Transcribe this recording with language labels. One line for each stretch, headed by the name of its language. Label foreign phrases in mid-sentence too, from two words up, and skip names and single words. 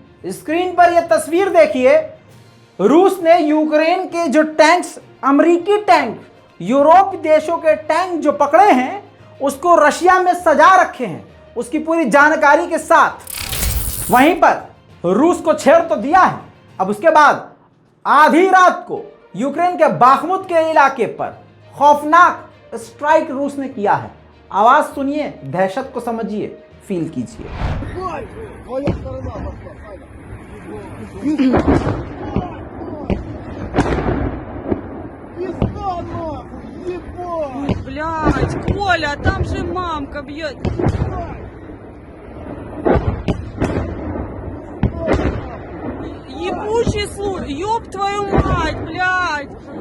Hindi: स्क्रीन पर यह तस्वीर देखिए। रूस ने यूक्रेन के जो टैंक्स, अमेरिकी टैंक, यूरोप देशों के टैंक जो पकड़े हैं, उसको रशिया में सजा रखे हैं, उसकी पूरी जानकारी के साथ। वहीं पर रूस को छेड़ तो दिया है। अब उसके बाद आधी रात को यूक्रेन के बाखमुत के इलाके पर खौफनाक स्ट्राइक रूस ने किया है। आवाज सुनिए, दहशत को समझिए, फील कीजिए।
Russian: Блядь, Коля, там же мамка бьет. Ебучий слух, ёб твою мать, блядь.